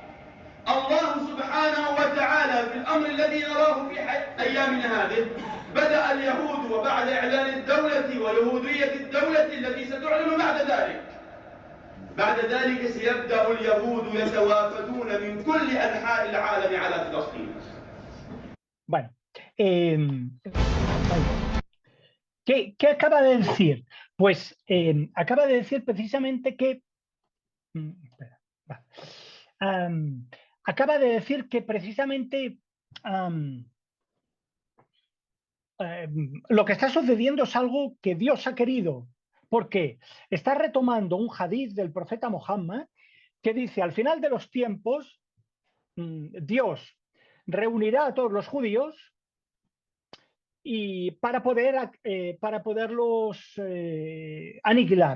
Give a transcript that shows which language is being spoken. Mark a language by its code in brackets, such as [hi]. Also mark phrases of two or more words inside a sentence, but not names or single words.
[ar] الله سبحانه وتعالى في الأمر الذي نراه في أيامنا هذه بدأ اليهود وبعد إعلان الدولة ويهودية الدولة التي ستعلن بعد ذلك سيبدأ اليهود يتوافدون من كل أنحاء العالم على فلسطين. [es] Bueno, ¿qué acaba de decir? Pues acaba de decir precisamente que... acaba de decir que precisamente lo que está sucediendo es algo que Dios ha querido, porque está retomando un hadiz del profeta Muhammad que dice: al final de los tiempos, Dios reunirá a todos los judíos y para poderlos aniquilar.